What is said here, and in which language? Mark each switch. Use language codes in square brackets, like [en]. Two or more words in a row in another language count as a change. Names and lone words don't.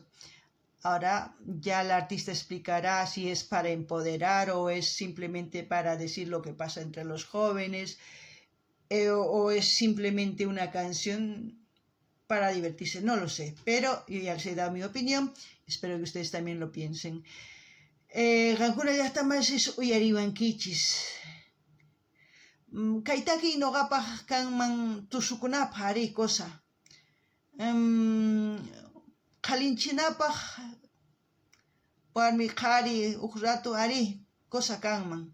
[es] Ahora ya el artista explicará si es para empoderar o es simplemente para decir lo que pasa entre los jóvenes, o es simplemente una canción para divertirse, no lo sé, pero yo ya les he dado mi opinión, espero que ustedes también lo piensen. [qu] Qankuna llaqtamanchis uyariwankichis. Kaytaki noqapaq kanman tusukunapaq ari cosa. Qhalinchinapaq warmi qhari uq ratu ari cosa kanman.